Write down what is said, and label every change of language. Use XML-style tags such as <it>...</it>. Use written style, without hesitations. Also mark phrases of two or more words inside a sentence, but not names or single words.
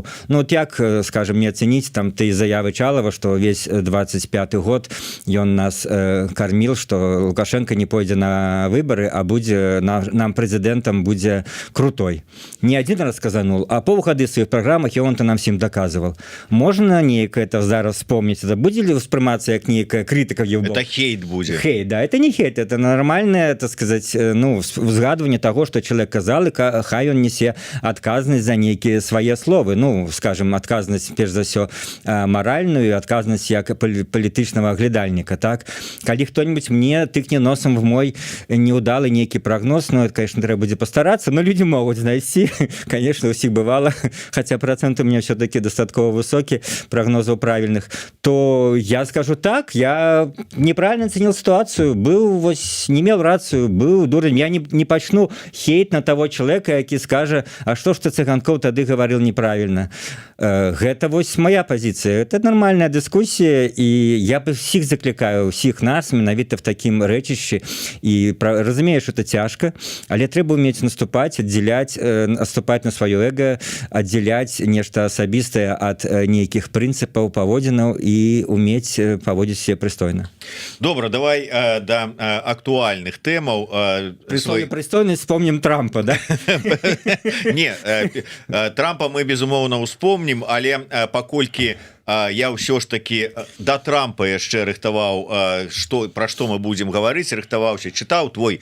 <be>Ну, вот як, скажем, не ацэніць там ты заявы Чалова, што</be> <ru>весь 25-й год</ru> <be>ён нас карміл, што Лукашенко не пойдзе на выбары, а будзе нам прэзідэнтам будзе крутой.</be> <ru>Не один раз сказанул,</ru> <be>а паўгады</be> <ru>в сваіх праграмах ён-то нам всім даказывал.</ru> <be>Можна нейкае</be> <ru>это зараз вспомніць?</ru> <be>Это будзе ли ўспрымацца як нейкая крытыка? Это хейт будзе. Хейт, да,</be> <ru>это не хейт, это нормальное, так сказать, ну, узгадывание того, что человек казал, и</ru> <be>хай он несе адказнасць за нейкія свае словы. Ну, скажем, адказнасць, перш за ўсё, маральную, адказнасць як палітычнага глядальніка, так? Калі хто-нибудь</be> <ru>мне тыкне носом в мой неудалы нейкі прогноз, ну, это, конечно, трэба будзе постараться, но люди могут знайсці. Конечно, у всіх бывало, хотя процент у меня все-таки достатково высокий, прогнозов правильных, то я скажу так, я неправильно оценил ситуацию, был, вось,</ru> <be>не имел рацию,</be> <ru>был дурень, я не почну хейт на того человека,</ru> <be>які скажа,</be> <ru>а что ж ты, Цыганков, тады говорил неправильно.</ru> <be>Гэта вось</be> <ru>моя позиция, это нормальная дискуссия, и я бы всіх закликаю, всіх нас, менавіта в таким рэчышчы, и разумею, что это тяжко,</ru> <be>але трэба</be> <ru>уметь наступать, отделять, наступать на свое эго, отделять</ru> <be>нешта асабістае от нейкіх прынцыпаў, паводзінаў і уметь паводзіць себе прыстойна. Добра, давай да актуальных тэмаў. Прыстойнасць вспомним Трампа, да? Не, Трампа мы безумоўна успомнім, але паколькі я ўсё ж таки да Трампа яшчэ рыхтаваў, пра што мы будзем гаварыць, рыхтаваўся, чытаў твой</be>